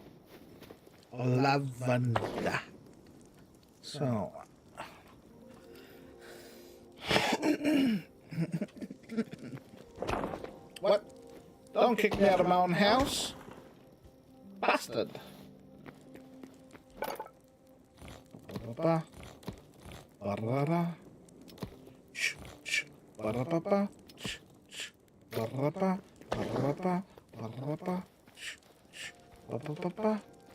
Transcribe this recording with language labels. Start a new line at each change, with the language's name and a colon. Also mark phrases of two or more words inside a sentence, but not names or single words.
English: Lavender. So. What? Don't kick me out of my own house. Bastard. Ba-ba-ba. Ba-ra-ra. Ba-ra-ba-ba. Ba-ra-ba. Ba-ra-ba. Ba-ra-ba. Ba-ba-ba-ba.